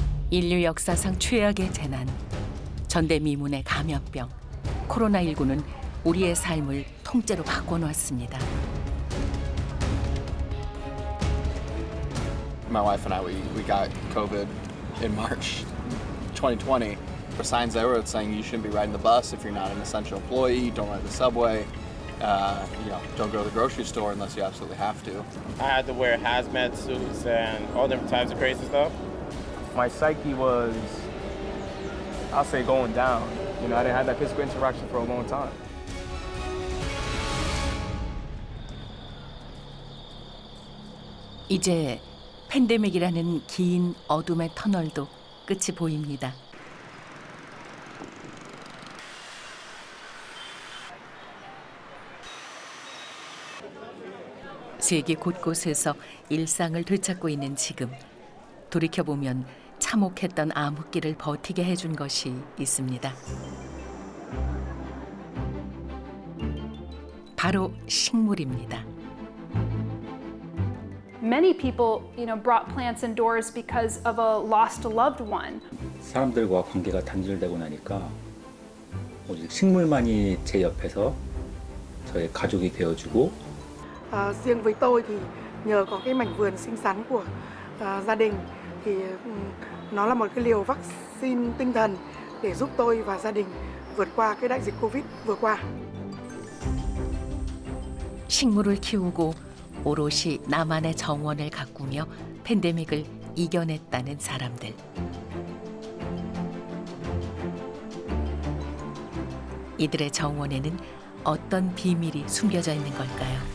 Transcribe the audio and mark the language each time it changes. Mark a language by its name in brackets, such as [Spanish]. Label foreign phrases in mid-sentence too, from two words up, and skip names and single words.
[Korean] 인류 역사상 최악의 재난, 전대미문의 감염병, 코로나19는 우리의 삶을 통째로 바꿔놓았습니다. [English] My wife and I, we got COVID in March 2020. For signs everywhere saying you shouldn't be riding the bus if you're not an essential employee, don't ride the subway, don't go to the grocery store unless you absolutely have to. I had to wear hazmat suits and all different types of crazy stuff. My psyche was, I'll say, going down. You know, I didn't have that physical interaction for a long time. [Korean] 이제 팬데믹이라는 긴 어둠의 터널도 끝이 보입니다. 세계 곳곳에서 일상을 되찾고 있는 지금, 돌이켜보면 참혹했던 암흑기를 버티게 해준 것이 있습니다. 바로 식물입니다. Many people, brought plants indoors because of a lost loved one. 사람들과 관계가 단절되고 나니까 오직 식물만이 제 옆에서 저의 가족이 되어주고 [Vietnamese] riêng với tôi thì nhờ có cái mảnh vườn xinh xắn của gia đình thì nó là một cái liều vaccine tinh thần để giúp tôi và gia đình vượt qua cái đại dịch Covid vừa qua. [Korean] 식물을 키우고 오롯이 나만의 정원을 가꾸며 팬데믹을 이겨냈다는 사람들. 이들의 정원에는 어떤 비밀이 숨겨져 있는 걸까요?